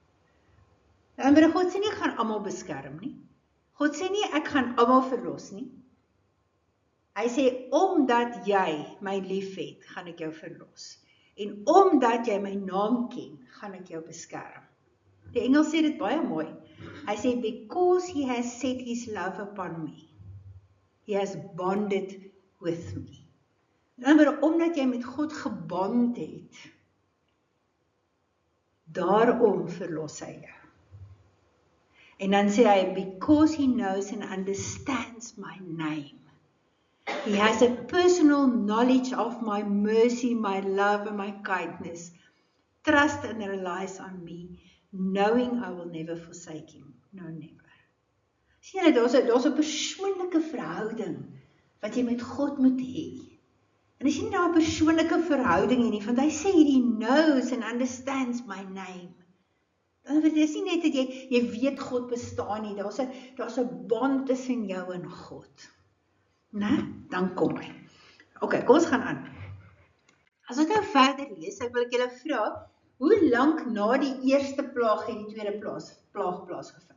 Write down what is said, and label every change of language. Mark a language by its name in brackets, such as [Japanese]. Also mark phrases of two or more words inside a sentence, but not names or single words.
[Afrikaans] En God sê nie, ek gaan almal beskerm nie. God sê nie, ek gaan almal verlos nie. Hy sê, omdat jy my liefhet, gaan ek jou verlos. En omdat jy my naam ken, gaan ek jou beskerm. Die Engels sê dit baie mooi. Hy sê, [English] because he has set his love upon me, he has bonded with me. [Afrikaans] Maar omdat jy met God gebond het, daarom verlos hy jou. En dan sê hy, [English] because he knows and understands my name. He has a personal knowledge of my mercy, my love and my kindness. Trust and relies on me, knowing I will never forsake him. No, never. [Afrikaans] Sien jy, daar's 'n persoonlike verhouding wat jy met God moet hê. En as jy nie daar 'n persoonlike verhouding het nie, want hy sê [English] he knows and understands my name. [Afrikaans] Dan is dit nie net dat jy weet God bestaan nie, daar's 'n bond tussen jou en God. Nee, dan kom hy. OK, kom ons gaan aan. As ons nou verder lees, wil ek julle vra, hoe lank na die eerste plaag het die tweede plaag plaasgevind?